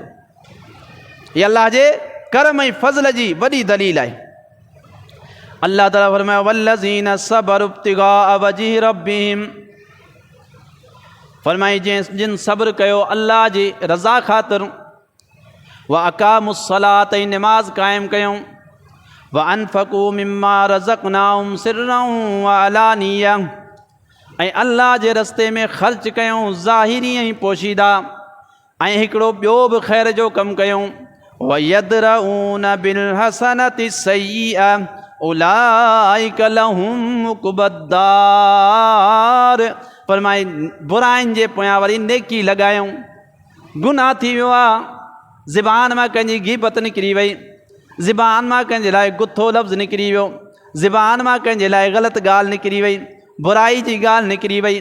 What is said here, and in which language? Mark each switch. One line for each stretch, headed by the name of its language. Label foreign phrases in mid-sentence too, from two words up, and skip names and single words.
Sindhi: हीअ अल्लाह जे करम ऐं फज़ल जी वॾी दलील आहे। अल्लाह ताला फरमायो
Arabic: والذين صبروا ابتغاء وجه ربهم.
Sindhi: फरमाई जिन सब्र कयो अल्लाह जी रज़ा ख़ातिर,
Arabic: وأقاموا الصلاة
Sindhi: ऐं नमाज़ क़ाइमु कयूं,
Arabic: وأنفقوا مما رزقناهم سرا وعلانية,
Sindhi: ऐं अल्लाह जे रस्ते में ख़र्च कयूं ज़ाहिरी ऐं पोशीदा, ऐं हिकिड़ो ॿियो बि ख़ैर जो कमु कयूं,
Arabic: ويدرءون بالحسنة السيئة أولئك لهم عقبى الدار.
Sindhi: फरमाई बुराइनि जे पोयां वरी नेकी लॻायूं। गुनाह थी वियो आहे, ज़बान मां कंहिंजी गीबत निकिरी वई, ज़बान मां कंहिंजे लाइ गुथो लफ़्ज़ निकिरी वियो, ज़बान मां कंहिंजे लाइ ग़लति ॻाल्हि निकिरी वई, बुराई जी ॻाल्हि निकिरी वई।